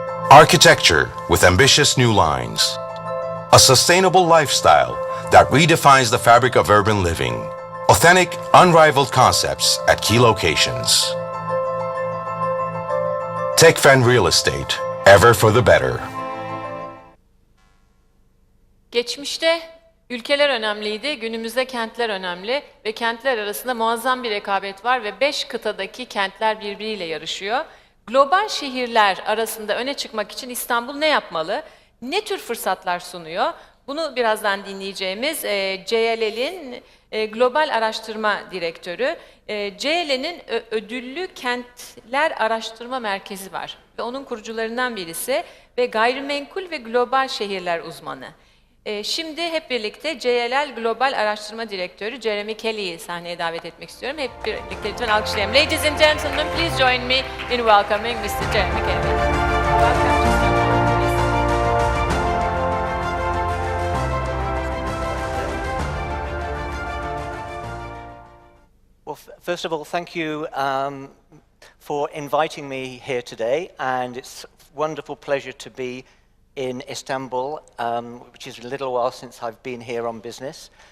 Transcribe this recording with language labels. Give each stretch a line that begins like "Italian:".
English: Architecture with ambitious new lines. A sustainable lifestyle that redefines the fabric of urban living. Authentic, unrivaled concepts at key locations. Tekfen Real Estate, ever for the better.
Turkish: Geçmişte ülkeler önemliydi, günümüzde kentler önemli ve kentler arasında muazzam bir rekabet var ve 5 kıtadaki kentler birbiriyle yarışıyor. Global şehirler arasında öne çıkmak için İstanbul ne yapmalı? Ne tür fırsatlar sunuyor? Bunu birazdan dinleyeceğimiz JLL'in Global Araştırma Direktörü. JLL'in ödüllü Kentler Araştırma Merkezi var ve onun kurucularından birisi ve gayrimenkul ve global şehirler uzmanı. Şimdi hep birlikte JLL Global Araştırma Direktörü Jeremy Kelly'yi sahneye davet etmek istiyorum. Hep birlikte lütfen alkışlayalım.
English: Ladies and gentlemen, please join me in welcoming Mr. Jeremy Kelly. Welcome to Istanbul, please. Well, first of all, thank you for inviting me here today, and it's a wonderful pleasure to be in Istanbul, which is a little while since I've been here on business.